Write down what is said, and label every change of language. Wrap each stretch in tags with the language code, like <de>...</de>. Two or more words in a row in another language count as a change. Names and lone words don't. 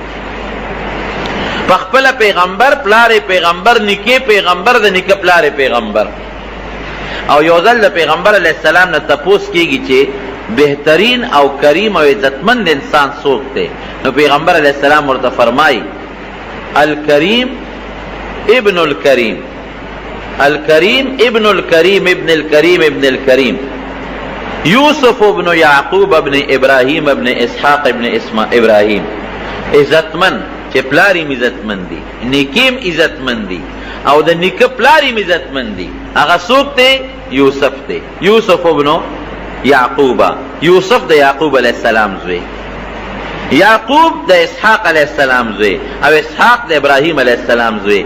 <ps>پخپله پیغمبر، پلار پیغمبر، نیکه پیغمبر، د نیکه پلار پیغمبر. او یو ځل د پیغمبر</ps> <ar>علیہ السلام</ar> <ps>نه تپوس کېږي چې بهترین او کریم او عزتمند انسان څوک دی؟ نو پیغمبر علیہ السلام ورته فرمایي</ps> <ar>الکریم ابن الکریم، الکریم ابن الکریم ابن الکریم ابن الکریم، یوسف ابن یعقوب ابن ابراہیم ابن اسحاق ابن ابراہیم.</ar> <ps>عزتمن چې پلاریم عزتمند دی، نیکیم عزتمند دی او د نیکه پلاریم عزتمند دی. هغه څوک دی؟ یوسف دی. یوسف ابن یعقوب، یوسف د یعقوب</ps> <ar>علیہ السلام</ar> <ps>زوی، یعقوب د اسحاق</ps> <ar>علیہ السلام</ar> <ps>زوی او اسحاق د ابراهیم</ps> <ar>علیہ السلام</ar> <ps>زوی.</ps>